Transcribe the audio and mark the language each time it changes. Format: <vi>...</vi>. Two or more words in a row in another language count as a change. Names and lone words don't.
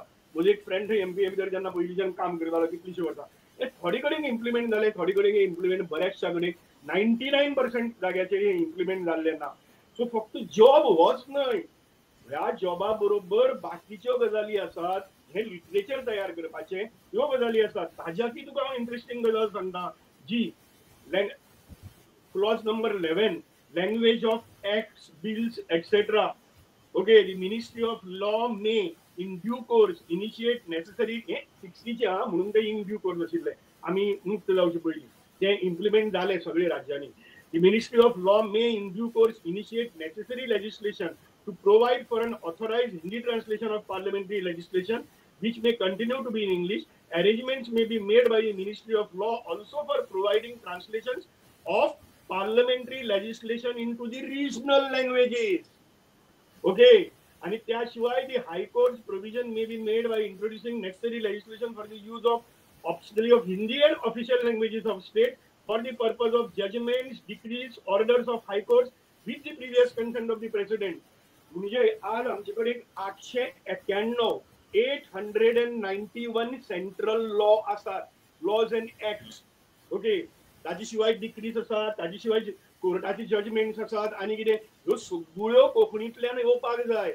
<kok>म्हजो एक फ्रेंड थंय MPA भितर जेन्ना पयलींच्यान काम करतालो कितलींशीं वर्सां, थोडे कडेन इम्प्लिमेंट जाले, थोडे कडेन इम्प्लिमेंट बऱ्याचशा कडेन 99% जाग्याचेर हे इम्प्लिमेंट जाल्ले ना. सो फक्त जॉब होच न्हय, ह्या जॉबा बरोबर बाकीच्यो गजाली आसात. हे लिटरेचर तयार करपाचे ह्यो गजाली आसात. ताज्याकी तुका हांव इंटरेस्टिंग गजाल सांगता जी</kok> <en>clause number 11, language of acts, bills et cetera. Okay, the Ministry of Law may in due course initiate necessary,</en> <kok>हे 60चे म्हणून ते</kok> <en>in due course</en> <kok>आशिल्ले, आमी मुक्त जावचे पयलीं ते इम्प्लिमेंट जाले सगळे राज्यांनी.</kok> <en>The Ministry of Law may in due course initiate necessary legislation to provide for an authorized Hindi translation of parliamentary legislation which may continue to be in English. Arrangements may be made by the Ministry of Law also for providing translations of parliamentary legislation into the regional languages. Okay, and त्याशिवाय the High Court's provision may be made by introducing necessary legislation for the use of optionally of Hindi and official languages of state for the purpose of judgments, decrees, orders of High Courts with the previous consent of the President.</en> <kok>म्हणजे आज आमच्याकडे 891</kok> <en>central law</en> <kok>आसात.</kok> <en>Laws and acts.</en> <kok>ओके, ताजे शिवाय डिक्रीज आसात, ताजे शिवाय कोर्टाचे जजमेंट्स आसात आनी कितें, ह्यो सगळ्यो कोंकणींतल्यान येवपाक जाय.</kok>